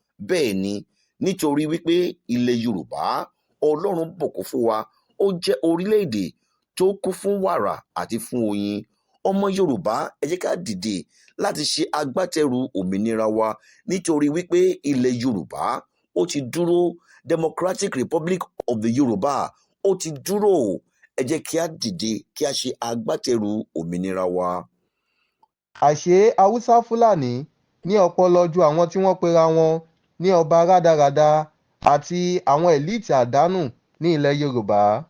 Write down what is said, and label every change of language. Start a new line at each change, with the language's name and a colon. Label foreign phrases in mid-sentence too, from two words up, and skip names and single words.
Yoruba: Bẹ́ẹ̀ ni, nítorí wípé ilẹ̀ Yorùbá, Ọlọ́run bùkún fún wa, ó jẹ́ orílẹ̀-èdè tó kún fún wàrà àti fún oyin. Ọmọ Yorùbá, ẹ jẹ́ ká dìde láti ṣe agbátẹrù òmìnira wa, nítorí wípé ilẹ̀ Yorùbá, ó ti dúró. Democratic Republic of the Yorùbá, ó ti dúró. Ẹ jẹ́ kí a dìde, kí a ṣe agbátẹrù òmìnira wa. Àṣé Haúsá Fúlàní ní ọpọlọ ju àwọn tí wọ́n pera wọn ní ọba rádaràda àti àwọn elite àdánù ní ilẹ̀ Yorùbá.